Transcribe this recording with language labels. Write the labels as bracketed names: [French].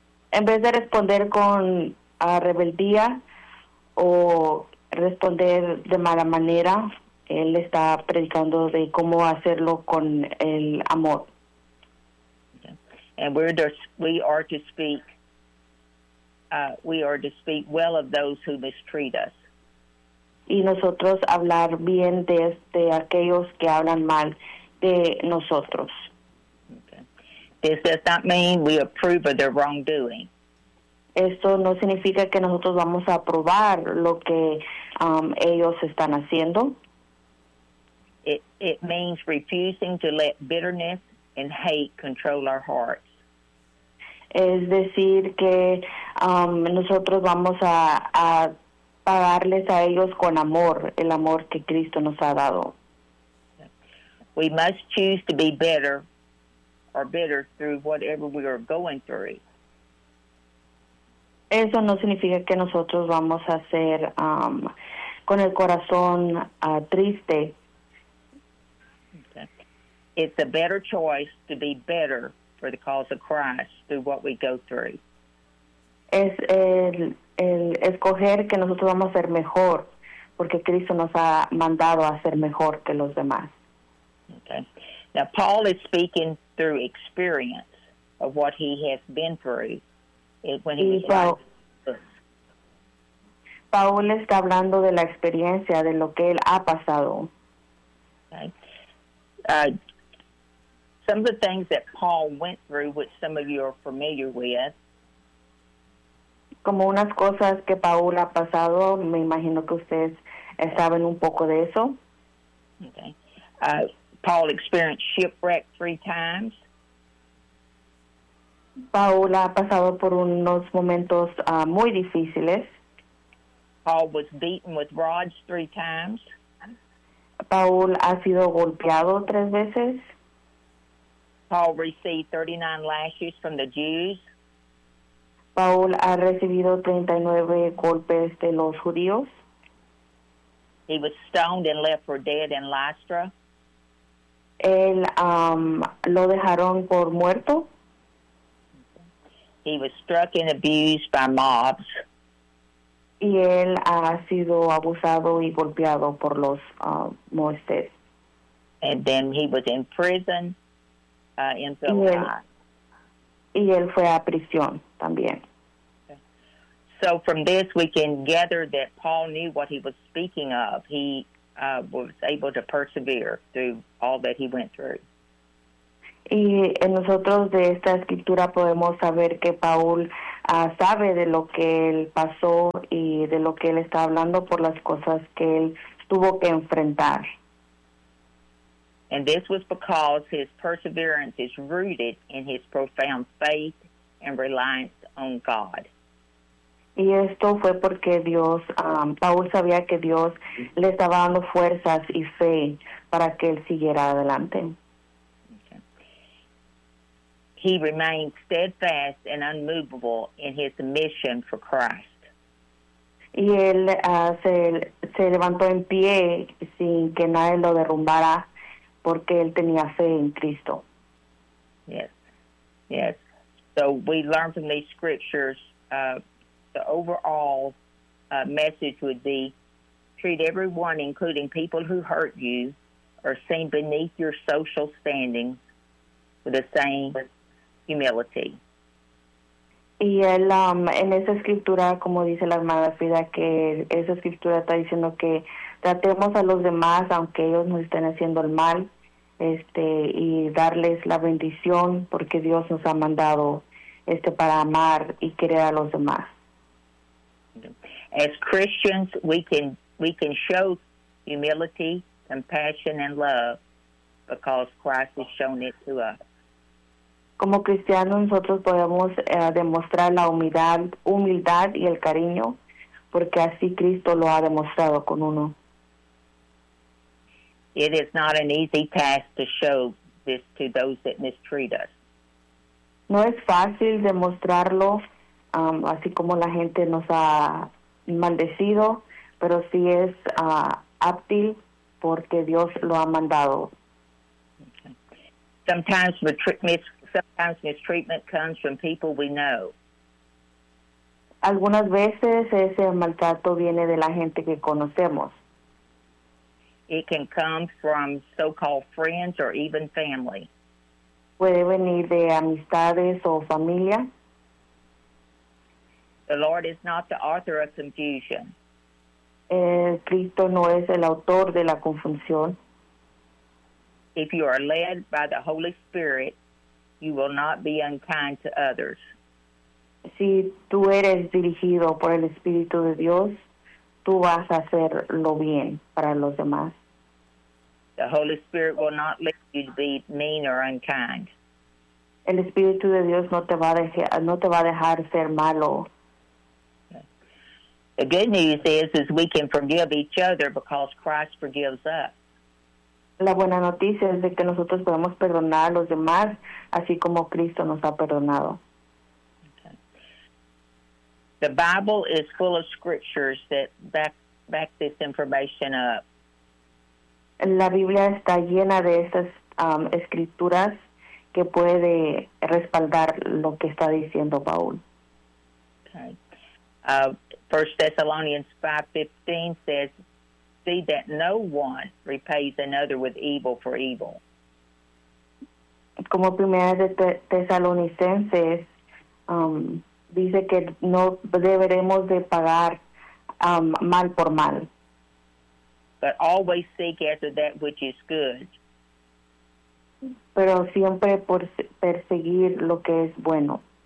[Spanish] En vez de responder con rebeldía o responder de mala manera, él está predicando de cómo hacerlo con el amor. [English] Okay. And we are to speak well of those who mistreat us. [Spanish] Y nosotros hablar bien de aquellos que hablan mal de nosotros. [English] Okay. This does not mean we approve of their wrongdoing. [Spanish] Esto no significa que nosotros vamos a aprobar lo que ellos están haciendo. [English] It means refusing to let bitterness and hate control our hearts. [Spanish] Es decir que nosotros vamos a pagarles a ellos con amor, el amor que Cristo nos ha dado. [English] We must choose to be better or bitter through whatever we are going through. [Spanish] Eso no significa que nosotros vamos a ser con el corazón triste. [English] Okay. It's a better choice to be better for the cause of Christ through what we go through. [Spanish] Es el escoger que nosotros vamos a ser mejor porque Cristo nos ha mandado a ser mejor que los demás. [English] Okay. Now, Paul is speaking through experience of what he has been through when he was young. [Spanish] Paul está hablando de la experiencia de lo que él ha pasado. [English] Okay. Some of the things that Paul went through, which some of you are familiar with. [Spanish] Como unas cosas que Paul ha pasado, me imagino que ustedes saben un poco de eso. [English] Okay. Paul experienced shipwreck 3 times. [Spanish] Paul ha pasado por unos momentos muy difíciles. [English] Paul was beaten with rods 3 times. [Spanish] Paul ha sido golpeado 3 veces. [English] Paul received 39 lashes from the Jews. [Spanish] Paul ha recibido 39 golpes de los judíos. [English] He was stoned and left for dead in Lystra. [Spanish] Él lo dejaron por muerto. [English] He was struck and abused by mobs. [Spanish] Y él ha sido abusado y golpeado por los Moisés. [English] And then he was in prison in Philippi. [Spanish] Y él fue a prisión también. [English] Okay. So from this we can gather that Paul knew what he was speaking of. He was able to persevere through all that he went through. [Spanish] Y en nosotros de esta escritura podemos saber que Paul sabe de lo que él pasó y de lo que él está hablando por las cosas que él tuvo que enfrentar. [English] And this was because his perseverance is rooted in his profound faith and reliance on God. [Spanish] Y esto fue porque Dios, Paul sabía que Dios le estaba dando fuerzas y fe para que él siguiera adelante. [English] Okay. He remained steadfast and unmovable in his mission for Christ. [Spanish] Y él se levantó en pie sin que nadie lo derrumbara, porque él tenía fe en Cristo. [English] Yes, yes. So we learn from these scriptures, the overall message would be, treat everyone, including people who hurt you or seem beneath your social standing, with the same humility. [Spanish] Y él, en esa escritura, como dice la hermana Frida, que esa escritura está diciendo que tratemos a los demás, aunque ellos nos estén haciendo el mal, y darles la bendición porque Dios nos ha mandado para amar y querer a los demás. [English] As Christians, we can show humility, compassion, and love because Christ has shown it to us. [Spanish] Como cristianos, nosotros podemos demostrar la humildad y el cariño porque así Cristo lo ha demostrado con uno. [English] It is not an easy task to show this to those that mistreat us. [Spanish] No es fácil demostrarlo, así como la gente nos ha maldecido, pero sí es apto porque Dios lo ha mandado. [English] Okay. Sometimes mistreatment comes from people we know. [Spanish] Algunas veces ese maltrato viene de la gente que conocemos. [English] It can come from so-called friends or even family. [Spanish] Puede venir de amistades o familia. [English] The Lord is not the author of confusion. [Spanish] Cristo no es el autor de la confusión. [English] If you are led by the Holy Spirit, you will not be unkind to others. [Spanish] Si tú eres dirigido por el Espíritu de Dios, tú vas a hacer lo bien para los demás. [English] The Holy Spirit will not let you be mean or unkind. [Spanish] El Espíritu de Dios no te va a dejar ser malo. [English] The good news is we can forgive each other because Christ forgives us. [Spanish] La buena noticia es de que nosotros podemos perdonar a los demás así como Cristo nos ha perdonado. [English] Okay. The Bible is full of scriptures that back this information up. [Spanish] La Biblia está llena de esas escrituras que puede respaldar lo que está diciendo Paul. [English] Okay. 1 Thessalonians 5:15 says, "See that no one repays another with evil for evil." [Spanish] Como Primera de Tesalonicenses dice que no deberemos de pagar mal por mal. [English] But always seek after that which is good. [Spanish] Pero siempre por perseguir lo que es bueno.